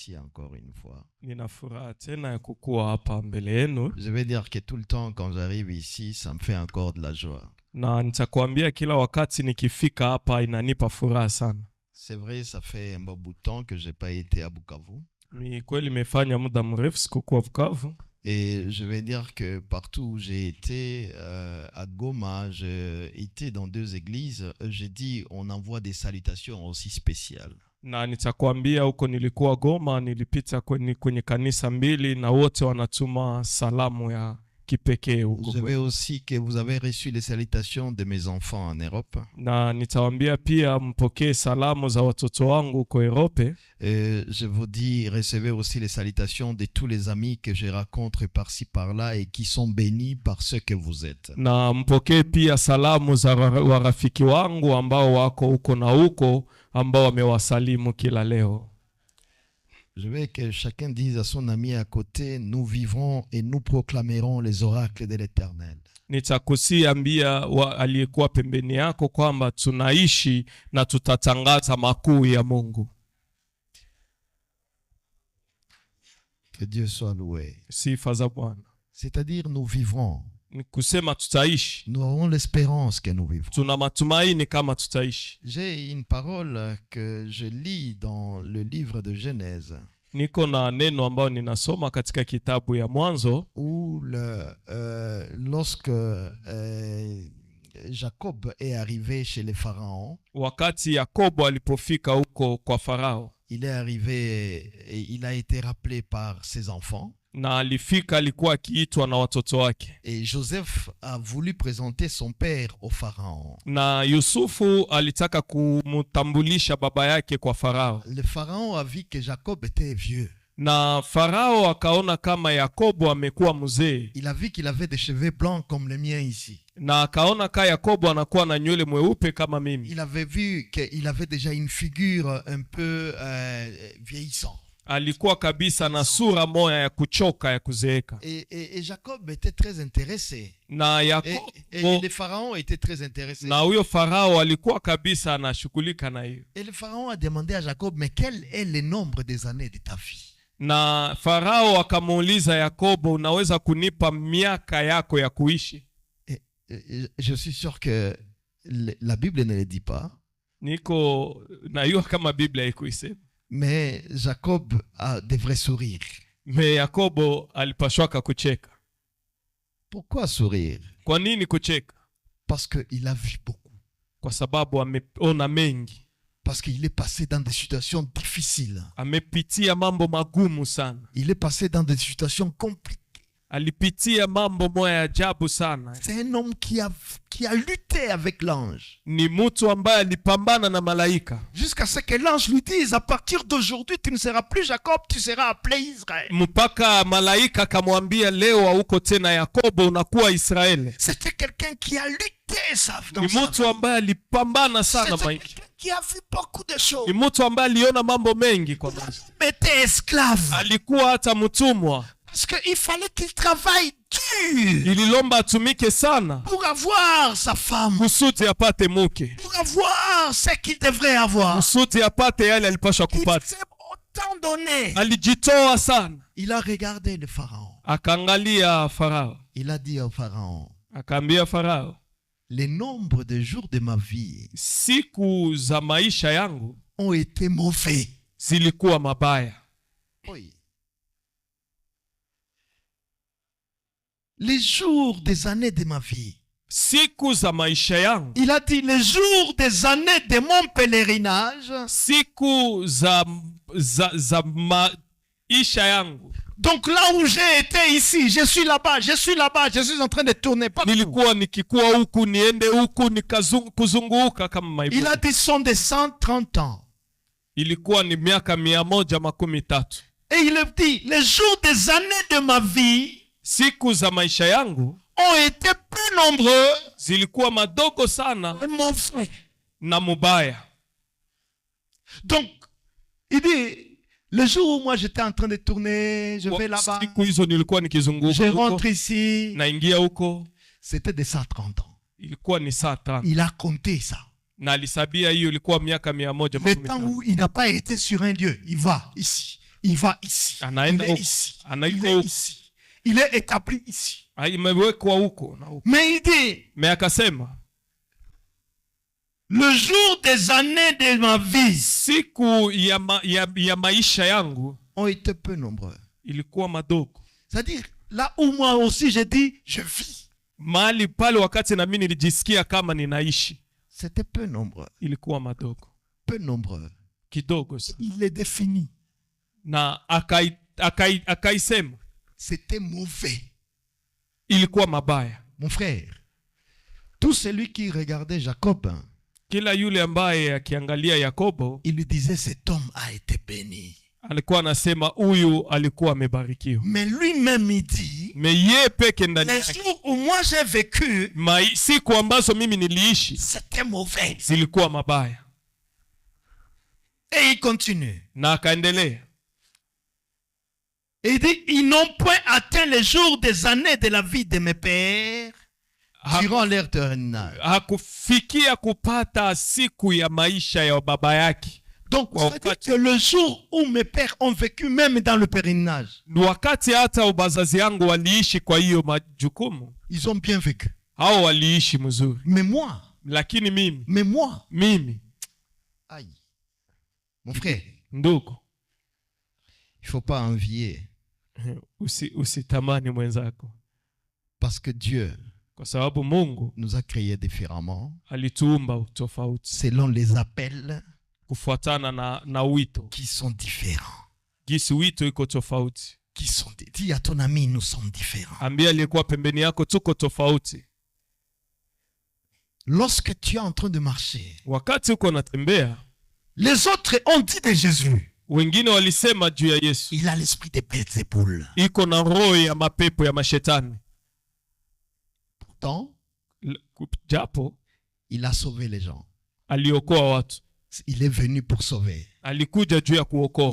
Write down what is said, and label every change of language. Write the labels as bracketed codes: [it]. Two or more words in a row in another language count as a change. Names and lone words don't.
[fr] encore une fois. [sw] Nina furaha tena ya kukuwa hapa mbele yenu, [fr] Je vais dire que tout le temps quand j'arrive ici, ça me fait encore de la joie. [sw] na nitakwambia kila wakati nikifika hapa inanipa furaha sana. [fr] C'est vrai, ça fait un bon bout de temps que j'ai pas été à Bukavu. [sw] Ni kweli nimefanya muda mrefu sikukuwa Bukavu. [fr] Et je vais dire que partout où j'ai été, à Goma, j'ai été dans 2 églises. J'ai dit, on envoie des salutations aussi spéciales. [sw] Na nitakwambia huko nilikuwa Goma, nilipita kwenye kanisa 2 na wote wanatuma salamu ya kipekee huko. [fr] Je veux aussi que vous avez reçu les salutations de mes enfants en Europe. [sw] Na nitawaambia pia mpokee salamu za watoto wangu huko Europe. [fr] Je vous dis, recevez aussi les salutations de tous les amis que je rencontre par-ci par-là et qui sont bénis par ce que vous êtes. [sw] Na mpokee pia salamu za warafiki wangu ambao wako huko na huko ambao wamewasalimu kila leo. [fr] Je veux que chacun dise à son ami à côté, nous vivrons et nous proclamerons les oracles de l'Éternel. [sw] Nitakusiambia aliyekuwa pembeni yako kwamba tunaishi na tutatangaza makuu ya Mungu. [fr] Que Dieu soit loué. [sw] Sifa za Bwana. [fr] C'est-à-dire nous vivrons. [sw] Ni kusema tutaishi. [fr] Nous avons l'espérance que nous vivrons. [sw] Tuna matumaini kama tutaishi. [fr] J'ai une parole que je lis dans le livre de Genèse. [sw] Niko na neno ambao ninasoma katika kitabu ya Mwanzo, [fr] Où lorsque Jacob est arrivé chez les pharaons, [sw] wakati Yakobo alipofika huko kwa Farao, [fr] il est arrivé et il a été rappelé par ses enfants. [sw] na alifika alikuwa akiitwa na watoto wake. [fr] Et Joseph a voulu présenter son père au pharaon. [sw] Na Yusufu alitaka kumtambulisha baba yake kwa Farao. [fr] Le pharaon a vu que Jacob était vieux. [sw] Na Farao akaona kama Yakobo amekuwa mzee. [fr] Il a vu qu'il avait des cheveux blancs comme les miens ici. [sw] Na akaona kama Yakobo anakuwa na nywele mweupe kama mimi. [fr] Il avait vu qu'il avait déjà une figure un peu vieillissante. [sw] Alikuwa kabisa na sura moya ya kuchoka ya kuzeeka. [fr] Et Jacob était très intéressé. [sw] Na Yakobo, [fr] et le pharaon était très intéressé. [sw] Na huyo Farao alikuwa kabisa anashughulika na hiyo. [fr] Et le pharaon a demandé à Jacob, mais quel est le nombre des années de ta vie? [sw] Na Farao akamuuliza Yakobo, unaweza kunipa miaka yako ya kuishi? [fr] Je suis sûr que la Bible ne le dit pas. [sw] Niko najua kama Biblia ikuisema. [fr] Mais Jacob devrait sourire. [sw] Mais Yakobo alipashwaka kucheka. [fr] Pourquoi sourire? [sw] Kwa nini kucheka? [fr] Parce qu'il a vu beaucoup. [sw] Kwa sababu ameona mengi. [fr] Parce qu'il est passé dans des situations difficiles. [sw] Amepitia mambo magumu sana. [fr] Il est passé dans des situations compliquées. [sw] Alipitia mambo moya ajabu sana. [fr] C'est un homme qui a lutté avec l'ange. [sw] Ni mtu ambaye alipambana na malaika. [fr] Jusqu'à ce que l'ange lui dise, à partir d'aujourd'hui, tu ne seras plus Jacob, tu seras appelé Israël. [sw] Mpaka malaika akamwambia, leo hauko tena Yakobo, unakuwa Israeli. [fr] C'était quelqu'un qui a lutté ça. [sw] Ni mtu ambaye alipambana sana maisha. [fr] Qui a vu beaucoup de choses. [sw] Ni mtu ambaye aliona mambo mengi kwa maisha. [fr] Il était esclave. [sw] Alikuwa hata mtumwa. [fr] Parce qu'il fallait qu'il travaille dur. [sw] Ililomba atumike sana. [fr] Pour avoir sa femme. [sw] Kusudi apate mke. [fr] Pour avoir ce qu'il devrait avoir. [sw] Kusudi apate yale alipaswa kupata. [fr] Il s'est autant donné. [sw] Alijitoa sana. [fr] Il a regardé le pharaon. [sw] Akaangalia Farao. [fr] Il a dit au pharaon. [sw] Akaambia Farao. [fr] Les nombres de jours de ma vie. [sw] Siku za maisha yangu. [fr] Ont été mauvais. [sw] Zilikuwa mabaya. [fr] Oui. Les jours des années de ma vie. [sw] Siku za maisha yangu. [fr] Il a dit les jours des années de mon pèlerinage. [sw] Siku za maisha yangu. [fr] Donc là où j'ai été ici, je suis là-bas, je suis en train de tourner partout. [sw] Nilikuwa nikikuwa huku niende huku nikazunguka kama maibu. [fr] Il a dit sont de 130 ans. [sw] Ilikuwa ni miaka 113. [fr] Et il a dit les jours des années de ma vie. [sw] Siku za maisha yangu [fr] ont été plus nombreux. [sw] Zilikuwa madogo sana. [fr] Mon frère. [sw] Na mubaya. [fr] Donc, il dit, le jour où moi j'étais en train de tourner, je vais là-bas. [sw] Siku hizo nilikuwa nikizunguka. [fr] Je rentre ici. [sw] Naingia huko. [fr] C'était de 130 ans. [sw] Ilikuwa ni 130. [fr] Il a compté ça. [sw] Na alisabia hiyo ilikuwa miaka 113. [fr] Le temps où il n'a pas été sur un lieu, il va ici. Il va ici. Il [sw] anaenda [fr] est [sw] huko, [fr] ici. Il [sw] anaiko [fr] est [sw] huko, [fr] ici. Il est établi ici. [sw] imewekwa huko na huko. [fr] Mais il dit, [sw] Me akasema [fr] le jour des années de ma vie [sw] siku ya maisha yangu [fr] ont été peu nombreux. [sw] ilikuwa madogo. [fr] c'est-à-dire là où moi aussi j'ai dit je vis, [sw] Mahali pale wakati na mimi nilijisikia kama ninaishi [fr] C'était peu nombreux. [sw] ilikuwa madogo, [fr] Peu nombreux. [sw] kidogo sana. [fr] il est défini. [sw] Na akaisema [fr] C'était mauvais. [sw] ilikuwa mabaya. [fr] Mon frère, tout celui qui regardait Jacob, [sw] Kila yule ambaye akiangalia Yakobo [fr] Il lui disait cet homme a été béni. [sw] alikuwa anasema huyu alikuwa amebarikiwa. [fr] Mais lui-même il dit, [sw] Me ye peke ndani [fr] les [sw] yake, [fr] jours où moi j'ai vécu, [sw] siku ambazo mimi niliishi [fr] c'était mauvais. [sw] zilikuwa mabaya. [fr] Et il continue. [sw] Na akaendelea [fr] Et il dit, ils n'ont point atteint les jours des années de la vie de mes pères. durant leur terminale. [sw] hakufikia kupata siku ya maisha ya baba yake. [fr] Donc, ça veut dire que le jour où mes pères ont vécu, même dans le pèlerinage, [sw] Ni wakati hata bazazi yangu waliishi kwa hiyo majukumu, [fr] ils ont bien vécu. [sw] hao waliishi mzuri. [fr] Mais moi, [sw] Lakini mimi, [fr] Aïe. Mon frère, [sw] ndugu, [fr] il faut pas envier. [sw] usitamani mwenzako, [fr] Parce que Dieu [sw] kwa sababu Mungu [fr] nous a créés différemment, [sw] alituumba tofauti [fr] selon les appels [sw] kufuatana na wito. [fr] qui sont différents. [sw] Gisi wito iko tofauti. [fr] Dis à ton ami, nous sommes différents. [sw] Ambia aliyekuwa pembeni yako tuko tofauti. [fr] Lorsque tu es en train de marcher, [sw] Wakati uko natembea, [fr] les autres ont dit de Jésus, [sw] wengine walisema juu ya Yesu, [fr] il a l'esprit de Beelzébul. [sw] iko na roho ya mapepo ya mashetani. [fr] Pourtant, [sw] Japo [fr] Il a sauvé les gens. [sw] aliokoa watu, [fr] Il est venu pour sauver. [sw] alikuja juu ya kuokoa,